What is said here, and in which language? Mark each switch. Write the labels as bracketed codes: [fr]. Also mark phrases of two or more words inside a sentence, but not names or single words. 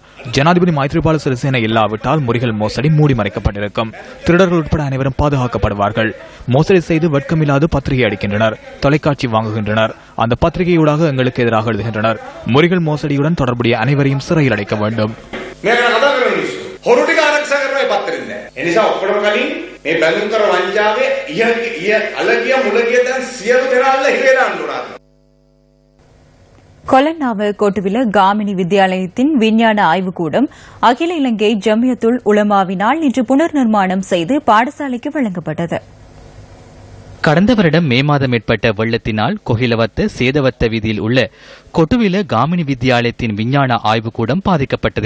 [ta] ஜனாதிபதி மைத்ரிபால சிறிசேன இல்லாவிட்டால் முறைகள் மோசடி மூடி மறைக்கப்பட்டிருக்கும். திருடர்கள் உட்பட அனைவரும் பாதுகாக்கப்படுவார்கள். மோசடி செய்து வெட்கமில்லாது பத்திரிகை அடிக்கின்றனர், தொலைக்காட்சி வாங்குகின்றனர், அந்த பத்திரிகையூடாக எங்களுக்கு எதிராக எழுதுகின்றனர். முறைகள் மோசடியுடன் தொடர்புடைய அனைவரையும் சிறையில் அடைக்க வேண்டும். [si] හොරු ටික ආරක්ෂා කරනවා ඒ පත්තරෙන් දැන්. ඒ නිසා ඔක්කොම කලින් මේ බැඳුම් කර වංචාවේ අලගිය මුලගිය දැන් සියලු දෙනාල්ල හිරේලා අඬනවා. [ta] கொலன்னாவு கோட்டுவில காமினி வித்யாலயத்தின் விஞ்ஞான ஆய்வுக்கூடம் அகில இலங்கை ஜமியத்துல் உலமாவினால் இன்று புனர் நிர்மாணம் செய்து பாடசாலைக்கு வழங்கப்பட்டது. கடந்த வருடம் மே மாதம் ஏற்பட்ட வெள்ளத்தினால் கொகிலவத்த சேதவத்த வீதியில் உள்ள கொட்டுவில காமினி வித்யாலயத்தின் விஞ்ஞான ஆய்வுக்கூடம் பாதிக்கப்பட்டது.